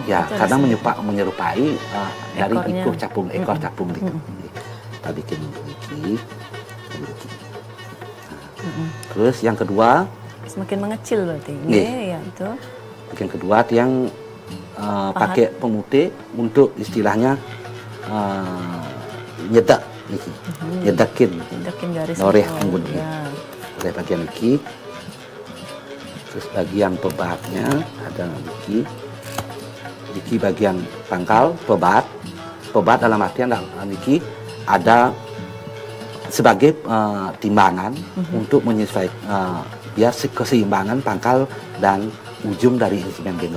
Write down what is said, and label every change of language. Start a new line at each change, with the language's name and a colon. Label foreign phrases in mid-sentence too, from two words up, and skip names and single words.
Indonesian: Ya, karena menyerupai dari ikut capung, ekor capung itu. Kita bikin iki. Terus yang kedua. Semakin mengecil berarti. Ya itu. Bagian kedua yang pakai pemutih untuk istilahnya nyedak niki. Nyedakin garis. Noreh oleh bagian niki. Terus bagian pebatnya ada niki. Niki bagian pangkal pebat. Pebat dalam artian niki ada sebagai timbangan untuk menyesuaikan biar keseimbangan pangkal dan ujung dari instrumen genggong.